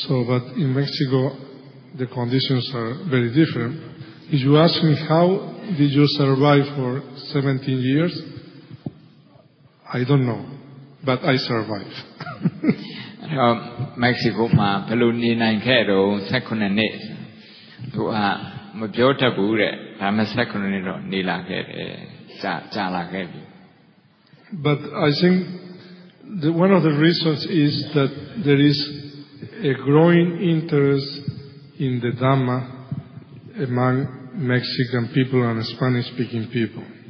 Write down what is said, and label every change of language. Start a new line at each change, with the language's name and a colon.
English: But in Mexico, the conditions are very different. If you ask me how did you survive for 17 years, I don't know, but I survived.
Burmese: Mexico မှာဘယ်လိုနေနိုင်ခဲ့တော့19နှစ်သူကမပြောတတ်ဘူးတဲ့ဒါမှ19နှစ်တော့နေလာခဲ့တယ်ကြာလာခဲ့ပြီ
English: But I think one of the reasons is that there is a growing interest in the Dhamma among Mexican people and Spanish-speaking people.